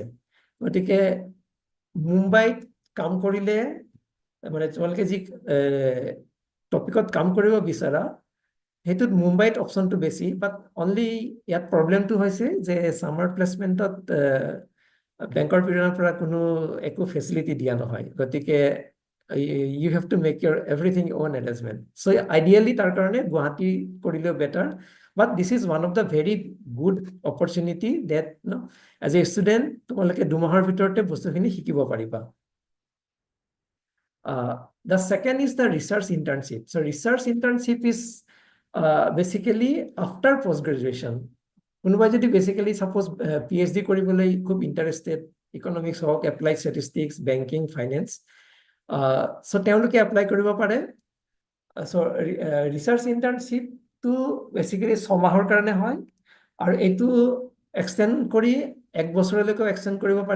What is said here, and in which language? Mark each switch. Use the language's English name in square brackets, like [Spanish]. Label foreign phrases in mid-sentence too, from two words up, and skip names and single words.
[Assamese] গতিকে মুম্বাইত কাম কৰিলে মানে তোমালোকে যি টপিকত কাম কৰিব বিচাৰা সেইটোত মুম্বাইত অপশ্যনটো বেছি, [English] but only [Assamese] ইয়াত প্ৰব্লেমটো হৈছে যে [English] summer placement [Assamese] বেংকৰ পিনৰ পৰা কোনো একো ফেচিলিটি দিয়া নহয়। [English] গতিকে you have to make your everything own arrangement. So ideally [Assamese] তাৰ কাৰণে গুৱাহাটী কৰিলেও বেটাৰ, [English] but this is one of the very good opportunity that as a student [Assamese] তোমালোকে 2 মাহৰ ভিতৰতে বস্তুখিনি শিকিব পাৰিবা। [English] The second is the research internship. So research internship is basically after post graduation. [Assamese] কোনোবাই যদি [English] basically suppose [Assamese] PhD কৰিবলৈ খুব ইন্টারেস্টেড, ইকোনমিক্স হওক, [English] applied statistics, [Assamese] বেংকিং, ফাইনেন্স, সো তেওঁলোকে এপ্লাই কৰিব পাৰে। সো [English] research internship [Assamese] বেসিক্যালি 6 মাহৰ কাৰণে হয়, আৰু এইটো এক্সটেণ্ড কৰি 1 বছৰলৈকে এক্সটেণ্ড কৰিব পাৰি।